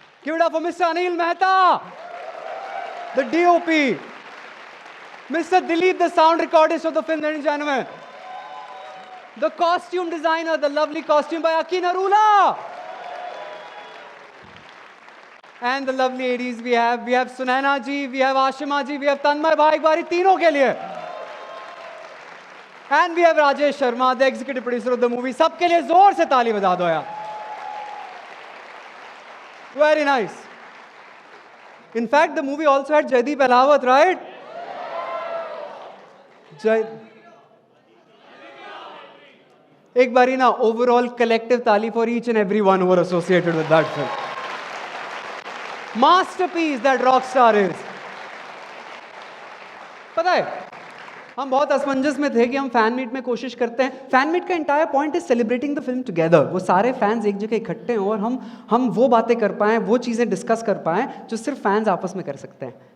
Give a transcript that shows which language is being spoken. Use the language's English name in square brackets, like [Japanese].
[English] give it up for mister Anil Mehta, the DOP, mister Dilip, the sound recordist of the film, ladies and gentleman, the costume designer, the lovely costume by Aki Narula, and the lovely ladies we have Sunaina ji, we have Ashima ji, we have Tanmay bhai, [Hindi] एक बारी तीनों के लिए, [English] and we have Rajesh Sharma, the executive producer of the movie। [Hindi] सबके लिए जोर से ताली बजा दो यार। [English] Very nice। In fact, the movie also had Jaideep Ahlawat, right? [Hindi] एक बारी ना [English] overall collective ताली for each and everyone who are associated with that film। Masterpiece that rockstar is. [Hindi] पता है, हम बहुत असमंजस में थे कि हम फैन मीट में कोशिश करते हैं। फैन मीट का [English] Entire point is celebrating the film together. [Hindi] वो सारे फैंस एक जगह इकट्ठे हों और हम वो बातें कर पाएं, वो चीज़ें डिस्कस कर पाएं जो सिर्फ फैंस आपस में कर सकते हैं।